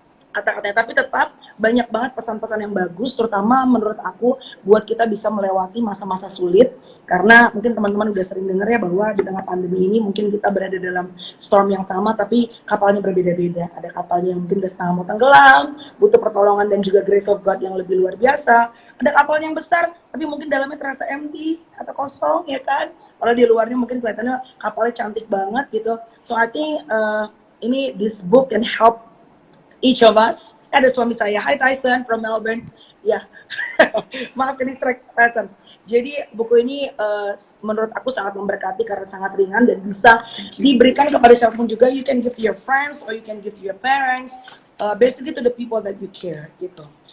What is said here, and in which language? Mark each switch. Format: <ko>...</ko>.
<id>Kata-katanya, tapi tetap banyak banget pesan-pesan yang bagus, terutama menurut aku buat kita bisa melewati masa-masa sulit, karena mungkin teman-teman udah sering dengar ya bahwa di tengah pandemi ini mungkin kita berada dalam storm yang sama, tapi kapalnya berbeda-beda. Ada kapalnya yang mungkin udah setengah mau tenggelam, butuh pertolongan dan juga</id> <en>grace of God</en> <id>yang lebih luar biasa. Ada kapal yang besar, tapi mungkin dalamnya terasa empty atau kosong, ya kan? Kalau di luarnya mungkin kelihatannya kapalnya cantik banget gitu.</id> <en>So I think</en> <id>ini</id> <en>this book can help each of us.</en> <id>Ada suami saya, hi Tyson from Melbourne. Ya, maaf ini strike Tyson. Jadi buku ini menurut aku sangat memberkati karena sangat ringan dan bisa diberikan kepada siapapun juga.</id> <en>You can give to your friends or you can give to your parents, basically to the people that you care</en> <id>gitu.</id>